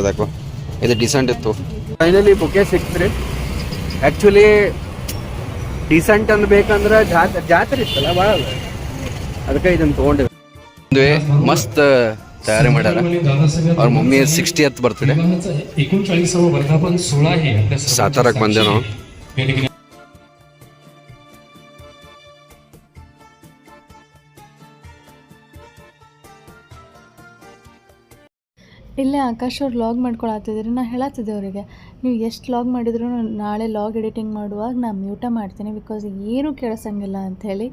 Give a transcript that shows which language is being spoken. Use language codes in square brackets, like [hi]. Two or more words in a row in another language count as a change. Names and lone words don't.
[kn] ಯಾಕೋ ಇದು ಡಿಸೆಂಟ್ ಇತ್ತು. ಫೈನಲಿ ಬುಕ್ಕೆ ಸಿಕ್ತ್ರಿ. ಆ್ಯಕ್ಚುಲಿ ಡಿಸೆಂಟ್ ಅನ್ಬೇಕಂದ್ರೆ ಜಾತ್ರೆ ಇತ್ತಲ್ಲ ಭಾಳ. ಅದಕ್ಕೆ ಇದನ್ನು ತೊಗೊಂಡಿದ್ದೆ. ಮಸ್ತ್ ತಯಾರಿ ಮಾಡ್ಯಾರ. ಅವ್ರ ಮಮ್ಮಿ 60th ಬರ್ತ್ಡೇ. [mr] 39वा वर्धापन सोहळा आहे आपल्या [kn] साताराक ಬಂದೆ ನಾವು. ಇಲ್ಲೇ ಆಕಾಶ್ ಅವ್ರು ಲಾಗ್ ಮಾಡ್ಕೊಳತ್ತಿದ್ರು. ನಾನು ಹೇಳತ್ತಿದ್ದೆ ಅವರಿಗೆ, ನೀವು ಎಷ್ಟು ಲಾಗ್ ಮಾಡಿದ್ರು ನಾಳೆ [en] log editing [kn] ಮಾಡುವಾಗ ನಾನು ಮ್ಯೂಟ ಮಾಡ್ತೀನಿ, ಬಿಕಾಸ್ ಏನೂ ಕೇಳಿಸಂಗಿಲ್ಲ ಅಂಥೇಳಿ.